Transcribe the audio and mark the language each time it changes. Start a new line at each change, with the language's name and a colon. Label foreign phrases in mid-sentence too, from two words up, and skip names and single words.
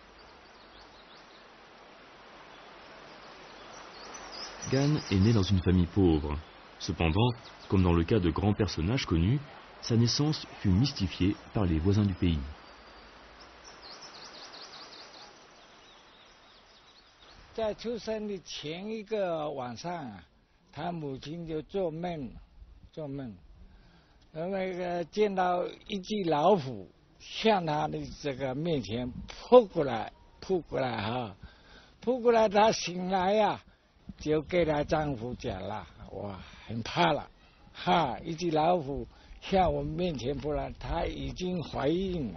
French: Gan est né dans une famille pauvre. Cependant, comme dans le cas de grands personnages connus, sa naissance fut mystifiée par les voisins du pays.
Chinese: Dans 出生的前一个晚上，他母亲就做梦，那个见到一只老虎向他的这个面前扑过来哈，扑过来，他醒来呀，就给他丈夫讲了，哇，很怕了，哈，一只老虎向我面前扑来，她已经怀孕了。